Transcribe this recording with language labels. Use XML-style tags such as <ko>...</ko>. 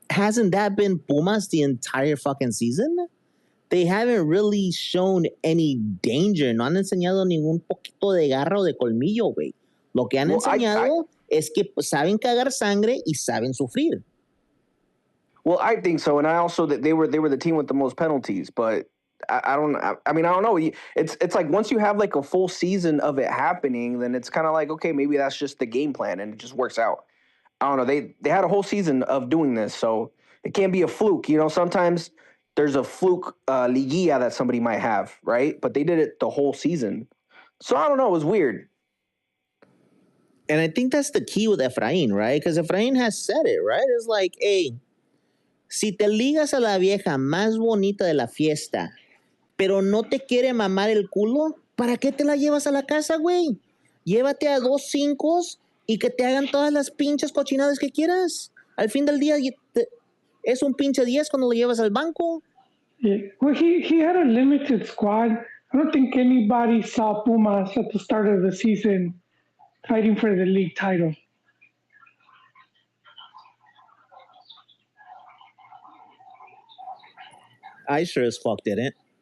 <en>Hasn't that been Pumas the entire fucking season? They haven't really shown any danger.</en> <es>No han enseñado ningún poquito de garra o de colmillo, güey. Lo que han enseñado es que saben cagar sangre y saben sufrir.</es> <en>Well, I think so, and I also that they were the team with the most penalties, but I don't know. It's like once you have like a full season of it happening, then it's kind of like, okay, maybe that's just the game plan and it just works out. I don't know. They had a whole season of doing this, so it can't be a fluke. Sometimes there's a fluke liguilla that somebody might have, right? But they did it the whole season. So I don't know. It was weird. And I think that's the key with Efrain, right? Because Efrain has said it, right? It's like, hey,</en> <es>Si te ligas a la vieja más bonita de la fiesta, pero no te quiere mamar el culo, ¿para qué te la llevas a la casa, güey? Llévate a 2 5 y que te hagan todas las pinches cochinadas que quieras. Al fin del día es un pinche 10 cuando lo llevas al banco.</es> <en>Yeah. Well, he had a limited squad. I don't think anybody saw Pumas at the start of the season fighting for the league title. I sure as fuck didn't.</en>